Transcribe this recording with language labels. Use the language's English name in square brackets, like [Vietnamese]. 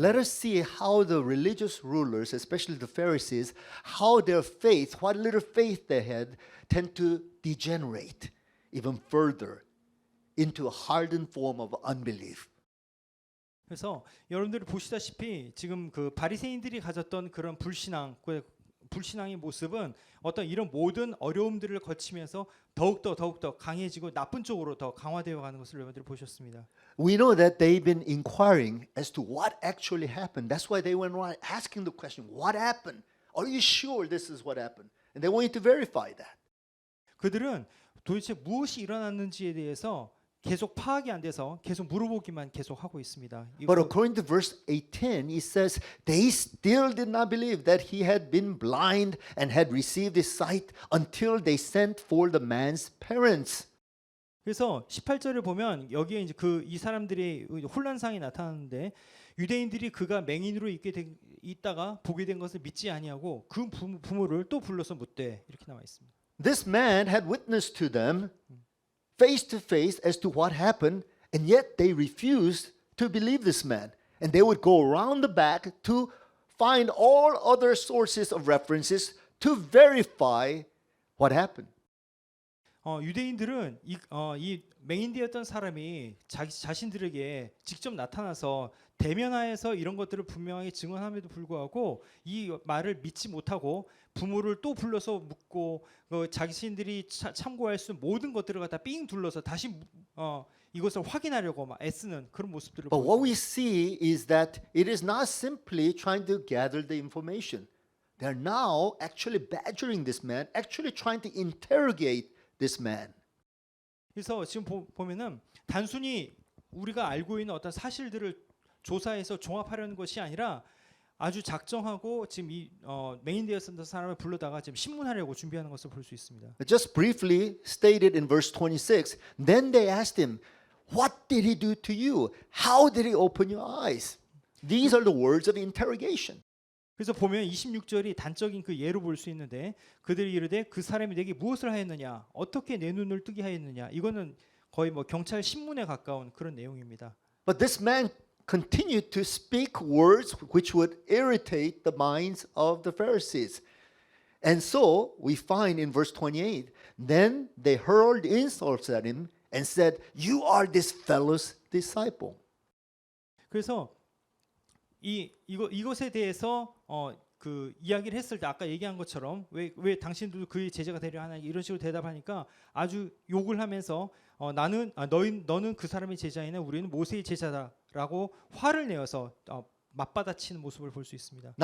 [English] Let us see how the religious rulers, especially the Pharisees, how their faith, what little faith they had, tend to degenerate even further into a hardened form of unbelief. [Korean] 그래서 여러분들이 보시다시피 지금 그 바리새인들이 가졌던 그런 불신앙의 모습은 어떤 이런 모든 어려움들을 거치면서 더욱더 강해지고 나쁜 쪽으로 더 강화되어 가는 것을 여러분들이 보셨습니다. [English] We know that they've been inquiring as to what actually happened. That's why they went around asking the question, what happened? Are you sure this is what happened? And they wanted to verify that. [Korean] 그들은 도대체 무엇이 일어났는지에 대해서 계속 파악이 안 돼서 계속 물어보기만 계속 하고 있습니다. [English] But according to verse 18, it says they still did not believe that he had been blind and had received his sight until they sent for the man's parents. [Korean] 그래서 18절을 보면 여기에 이제 이 사람들의 혼란상이 나타나는데 유대인들이 그가 맹인으로 있다가 보게 된 것을 믿지 아니하고 그 부모를 또 불러서 묻되 이렇게 나와 있습니다. [English] This man had witnessed to them face to face as to what happened, and yet they refused to believe this man. And they would go around the back to find all other sources of references to verify what happened. [Korean] 유대인들은 이 맹인되었던 사람이 자신들에게 직접 나타나서 대면하여서 이런 것들을 분명하게 증언함에도 불구하고 이 말을 믿지 못하고 부모를 또 불러서 묻고 자신들이 참고할 수 있는 모든 것들을 갖다 삥 둘러서 다시 이것을 확인하려고 막 애쓰는 그런 모습들을 [English] But what [Korean] 보여요. [English] we see is that it is not simply trying to gather the information. They're now actually badgering this man, actually trying to interrogate this man. [Korean] 그래서 지금 보면은 단순히 우리가 알고 있는 어떤 사실들을 조사해서 종합하려는 것이 아니라 아주 작정하고 지금 이 맹인되었던 사람을 불러다가 지금 신문하려고 준비하는 것을 볼 수 있습니다. [English] Just briefly stated in verse 26, then they asked him, what did he do to you? How did he open your eyes? These are the words of interrogation. [Korean] 그래서 보면 26절이 단적인 그 예로 볼 수 있는데 그들이 이르되 그 사람이 내게 무엇을 하였느냐 어떻게 내 눈을 뜨게 하였느냐 이거는 거의 뭐 경찰 신문에 가까운 그런 내용입니다. [English] But this man continued to speak words which would irritate the minds of the Pharisees. And so we find in verse 28, then they hurled insults at him and said, "You are this fellow's disciple." [Korean] 그래서 이것에 대해서 그 이야기를 했을 때 아까 얘기한 것처럼 왜 당신들도 그의 제자가 되려 하나 이런 식으로 대답하니까 아주 욕을 하면서 너는 그 사람의 제자이네 우리는 모세의 제자다라고 화를 내어서 맞받아치는 모습을 볼 수 있습니다.